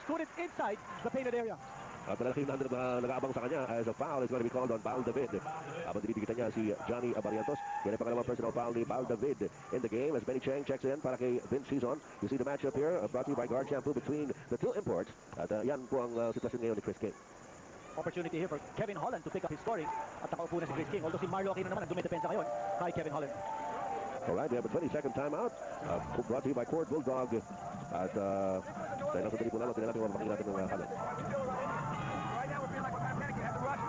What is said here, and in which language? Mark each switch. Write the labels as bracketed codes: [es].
[en] Scooted inside the painted area. [tl] At malaking nag-aabang sa kanya [en] as a foul is going to be called on Bal David. [tl] Habang dinidigitan niya si Johnny Abarientos. Yan ang pangalawang personal foul ni Bal David [en] in the game [tl] as Benny Cheng checks in para kay Vince Season. [en] You see the matchup here brought to you by Guard Shampoo between the two imports. [tl] At yan po ang sitwasyon ngayon ni Chris King. [en] Opportunity here for Kevin Holland to pick up his scoring. [tl] At nakaupo na si Chris King. Although si Marlo Aquino naman ang dumidepensa ngayon kay Kevin Holland. [en] Alright, we have a 20-second timeout. Brought to you by Court Bulldog. [tl] At dahil nasa dali po naman, tingnan natin kung makikita natin ng Holland. [en] Right now we're feeling like we're kind of panicking. You have to rush.